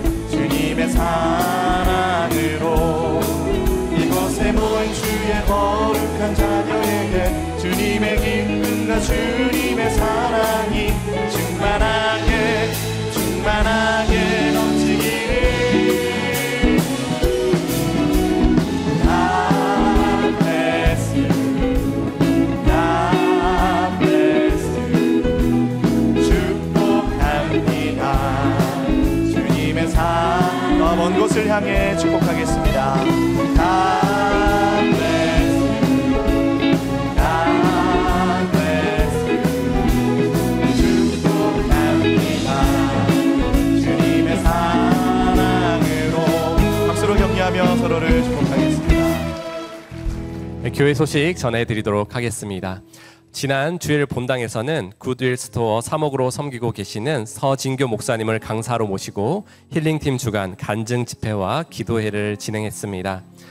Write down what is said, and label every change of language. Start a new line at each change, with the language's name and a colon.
Korean: 주님의 사랑으로 이곳에 모인 주의 거룩한 자녀에게 주님의 기쁨과 주님의 사랑이 충만하게 충만하게 넘치기를.
English: God bless you, God bless you.
Korean: 축복합니다. 주님의 사랑 먼 곳을 향해 축복하겠습니다.
English: God bless you, God bless you.
Korean: 축복합니다. 주님의 사랑으로 박수로 격려하며 서로를 축복하겠습니다. 교회 소식 전해드리도록 하겠습니다. 지난 주일 본당에서는 굿윌 스토어 사목으로 섬기고 계시는 서진교 목사님을 강사로 모시고 힐링팀 주간 간증 집회와 기도회를 진행했습니다.